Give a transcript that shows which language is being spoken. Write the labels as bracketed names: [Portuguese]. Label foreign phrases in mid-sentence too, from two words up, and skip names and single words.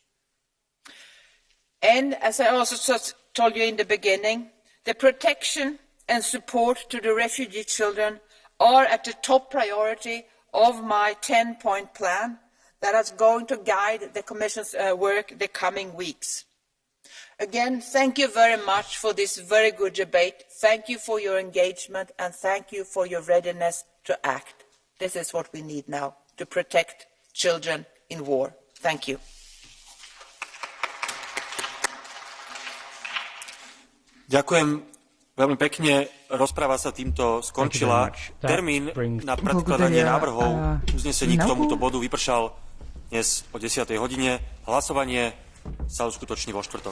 [English] And as I also told you in the beginning, the protection and support to the refugee children are at the top priority of my 10-point plan that is going to guide the Commission's work the coming weeks. Again, thank you very much for this very good debate. Thank you for your engagement and thank you for your readiness to act. This is what we need now, to protect children in war. Thank you. [Slovak] Ďakujem veľmi pekne. Rozpráva sa týmto skončila. Termín na predkladanie návrhov uznesení k tomuto bodu vypršal dnes o 10. hodine. Hlasovanie sa uskutoční vo štvrtok.